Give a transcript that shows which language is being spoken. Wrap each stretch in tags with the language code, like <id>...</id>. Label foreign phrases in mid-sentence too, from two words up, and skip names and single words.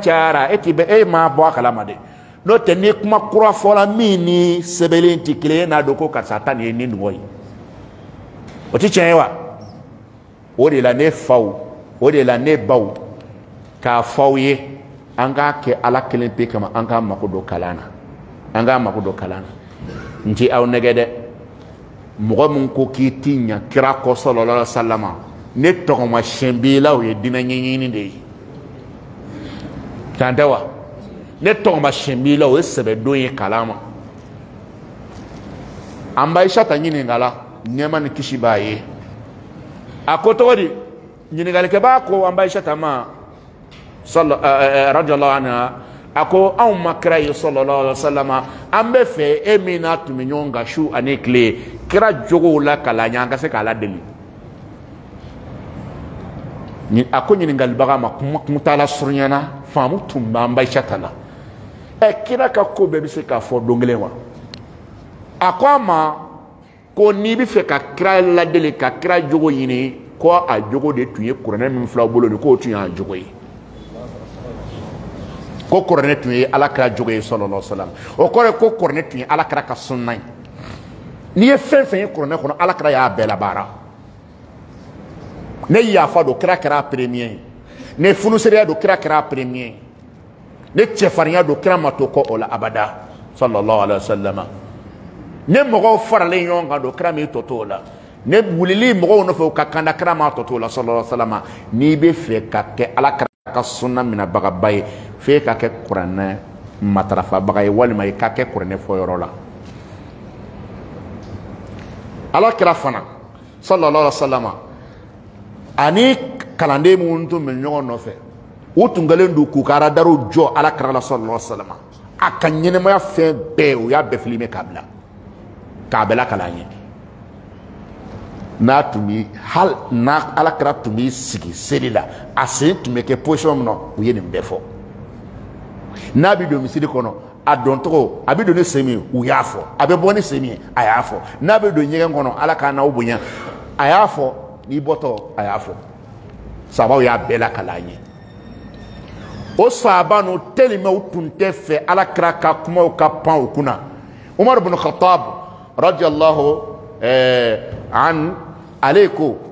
<bm>cayara e ma bɔ a kalama de n'o tɛ ni kuma kura fɔla min ni sɛbɛnlen tɛ kelen ye n'a dɔn ko karisa ta nin ye nin nɔgɔ ye o tɛ tiɲɛ ye wa o de la ne faw o de la ne baw k'a f'aw ye an k'a kɛ ala kelen pe kama an k'a mako don kalan na an k'a mako don kalan na n ti aw nɛgɛ dɛ mɔgɔ min ko k'i ti ɲa kira kɔ</bm> <ar>صلى الله عليه وسلم</ar> <bm>ne tɔgɔma siɲɛ b'i la o ye dinɛ ɲɛɲini de ye tan tɛ wa ne tɔgɔma siɲɛ b'i la o ye sɛbɛdon ye kalan ma an b'a Aisata ɲininka la nɛɛma ni kisi b'a ye a ko tɔgɔ di ɲininkalikɛbaa ko an b'a Aisata ma</bm> <ar>رضي الله عنها</ar> <bm>a ko anw ma kira ye</bm> <ar>صلى الله عليه وسلم</ar> <bm>an bɛ fɛ e min n'a tun bɛ ɲɔgɔn kan su ani tile kira jogow la kalan ɲɛ an ka se k'a ladeli a ko ɲininkalibaga ma kuma t'a la surunyana faamu tun b'an b'a Aisata la kira ka ko bɛɛ bɛ se k'a fɔ don kelen wa a ko a ma ko n'i bɛ fɛ ka kira ladeli ka kira jogo ɲini ko a jogo de tun ye kuranɛ min filaw bolo ni k'o tun y'a jogo ye ko kuranɛ tun ye ala kira jogo ye</bm> <ar>صلى الله عليه وسلم</ar> <bm>o kɔrɔ ye ko kuranɛ tun ye ala kira ka sunna ye n'i ye fɛn fɛn ye kuranɛ kɔnɔ ala kira y'a bɛɛ labaara ne yafa don kira kɛra premier ye ne funusereya don kira kɛra premier ye ne cɛfarinya don kira ma to kɔ o la abada</bm> <ar>صلى الله عليه وسلم</ar> <bm>ne mɔgɔw faralen ɲɔgɔn kan don kira m'i tɔ to o la ne wulili mɔgɔw nɔfɛ u ka kanda kira m'a tɔ to o la</bm> <ar>صلى الله عليه وسلم</ar> <bm>n'i bɛ fɛ ka kɛ ala kira ka sunna minɛbagaba ye f'e ka kɛ kuranɛ matarafabaga ye walima i ka kɛ kuranɛ fɔyɔrɔ la ala kira fana</bm> <ar>صلى الله عليه وسلم</ar> <bm>ani kalanden minnu tun bɛ ɲɔgɔn nɔfɛ u tun kɛlen don k'u ka radariw jɔ ala kira la</bm> <ar>صلى الله عليه وسلم</ar> <bm>a ka ɲɛnɛmaya fɛn bɛɛ u y'a bɛɛ filime k'a bila k'a bɛɛ lakalan ye n'a tun bɛ hali n'a ala kira tun bɛ sigi seli la a sen tun bɛ kɛ position min na u ye nin bɛɛ fɔ n'a bɛ don misiri kɔnɔ a dɔn tɔgɔ a bɛ don ni sen min u y'a fɔ a bɛ bɔ ni sen min a y'a fɔ n'a bɛ don ɲɛgɛn kɔnɔ ala k'a n'aw bonya a y'a fɔ n'i bɔtɔ a y'a fɔ sabaw y'a bɛɛ lakalan ye o sahaba ninnu tellement u tun tɛ fɛ ala kira ka kumaw ka pan u kunna Umar ibn Khattab</bm> <ar>رضي الله عن</ar> <bm>ale ko</bm>